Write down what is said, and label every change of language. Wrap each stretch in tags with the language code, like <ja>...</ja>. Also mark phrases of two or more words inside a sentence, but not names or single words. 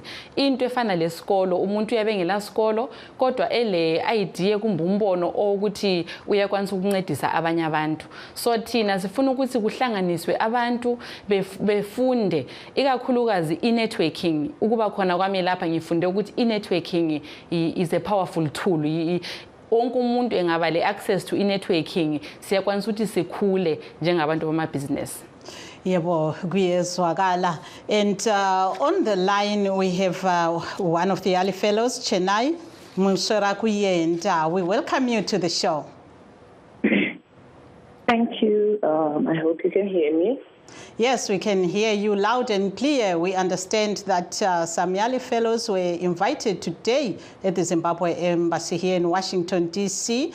<nd>Into efana lesikolo, umuntu uyabengela sikolo kodwa ele idea kumbe umbono ukuthi uyakwanisa ukuncedisa abanye abantu. So thina sifuna ukuthi kuhlanganiswe abantu befunde ikakhulukazi i-networking. Ukuba khona kwami lapha ngifunde ukuthi i-networking</nd> <en>is a powerful tool.</en> <nd>Wonke umuntu engaba le</nd> <en>access to networking</en> <nd>siyakwanisa ukuthi sikhule njengabantu bamabhizinesi. Yebo kuyezwakala.</nd> <en>And on the line we have one of the early fellows, Chenai Mushorakuyenda. We welcome you to the show. Thank you. I hope you can hear me. Yes, we can hear you loud and clear. We understand that some Yali fellows were invited today at the Zimbabwe Embassy here in Washington, D.C.</en>